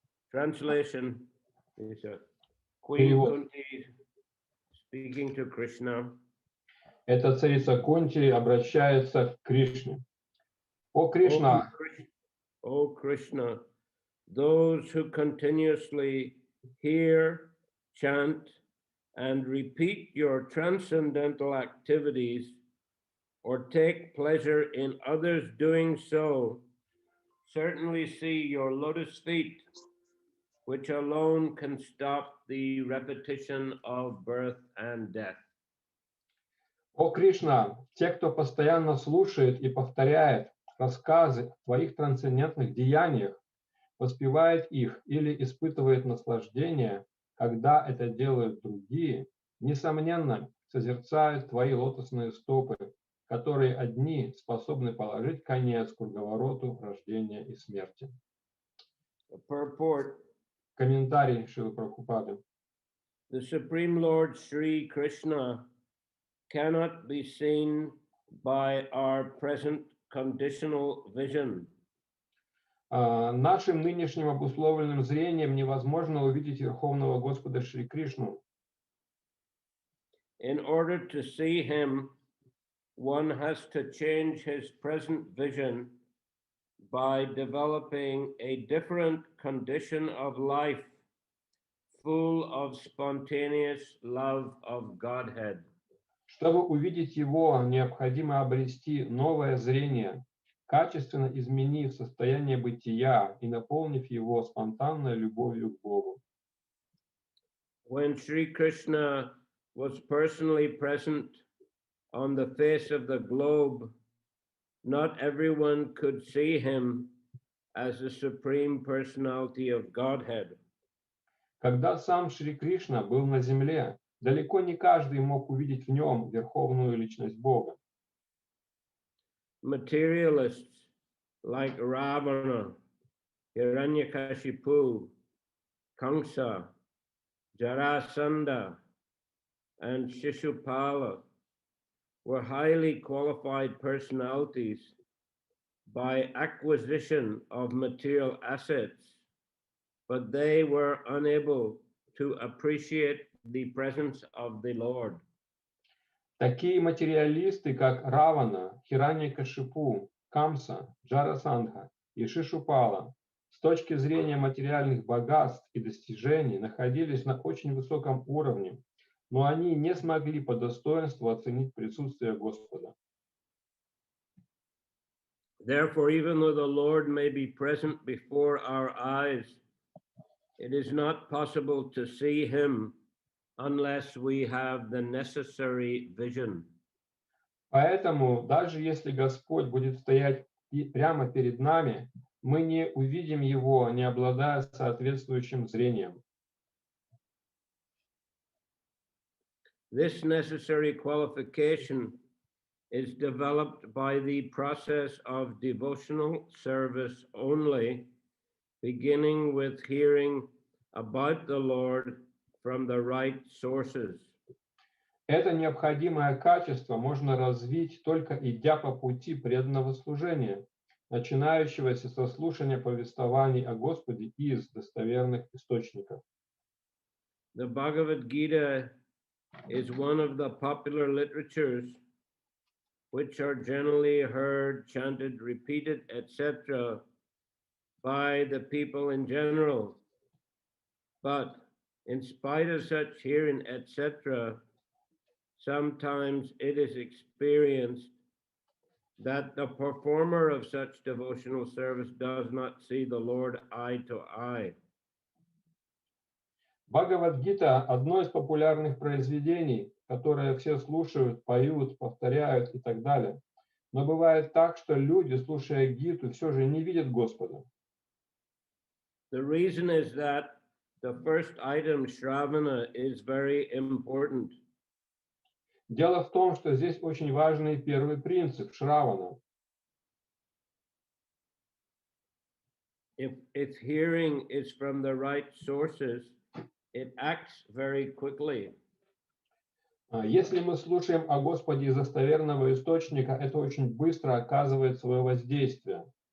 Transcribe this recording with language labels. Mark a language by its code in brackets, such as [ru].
[en] Translation is Queen Kunti speaking to Krishna. [ru] Эта царица Кунти обращается к Кришне. О Кришна, [en] O Krishna, those who continuously hear, chant, and repeat your transcendental activities or take pleasure in others doing so, certainly see your lotus feet, which alone can stop the repetition of birth and death. [ru] О Кришна, те, кто постоянно слушает и повторяет рассказы о твоих трансцендентных деяниях, воспевает их или испытывает наслаждение, когда это делают другие, несомненно, созерцают твои лотосные стопы, которые одни способны положить конец круговороту рождения и смерти. [en] Purport. [ru] Комментарий Шрилы Прабхупады. [en] The Supreme Lord Sri Krishna cannot be seen by our present conditional vision. [ru] Нашим нынешним обусловленным зрением невозможно увидеть Верховного Господа Шри Кришну. [en] In order to see him, one has to change his present vision by developing a different condition of life, full of spontaneous love of Godhead. [ru] Чтобы увидеть его, необходимо обрести новое зрение, качественно изменив состояние бытия и наполнив его спонтанной любовью к Богу. [en] When Sri Krishna was personally present on the face of the globe, not everyone could see him as the Supreme Personality of Godhead. [ru] Когда сам Шри Кришна был на земле, далеко не каждый мог увидеть в нем верховную личность Бога. [en] Materialists like Ravana, Hiranyakashipu, Kamsa, Jarasandha, and Shishupala were highly qualified personalities by acquisition of material assets, but they were unable to appreciate the presence of the Lord. [ru] Такие материалисты, как Равана, Хираньякашипу, Камса, Джарасандха и Шишупала, с точки зрения материальных богатств и достижений, находились на очень высоком уровне, но они не смогли по достоинству оценить присутствие Господа. [en] Therefore, even though the Lord may be present before our eyes, it is not possible to see him unless we have the necessary vision. [ru] Поэтому, даже если Господь будет стоять прямо перед нами, мы не увидим его, не обладая соответствующим зрением. [en] This necessary qualification is developed by the process of devotional service only beginning with hearing about the Lord from the right sources. [ru] Это необходимое качество можно развить, только идя по пути преданного служения, начинающегося со слушания повествований о Господе из достоверных источников. [en] The Bhagavad Gita is one of the popular literatures which are generally heard, chanted, repeated, etc. by the people in general. But in spite of such hearing, etc., sometimes it is experienced that the performer of such devotional service does not see the Lord eye to eye. [ru] Бхагавад-гита – одно из популярных произведений, которое все слушают, поют, повторяют и так далее. Но бывает так, что люди, слушая гиту, все же не видят Господа. [en] The reason is that the first item, Shravana, is very important. [ru] Дело в том, что здесь очень важный первый принцип – Шравана. [en] If its hearing is from the right sources, it acts very quickly. [ru] Если мы слушаем о Господе из достоверного источника, это очень быстро оказывает свое воздействие.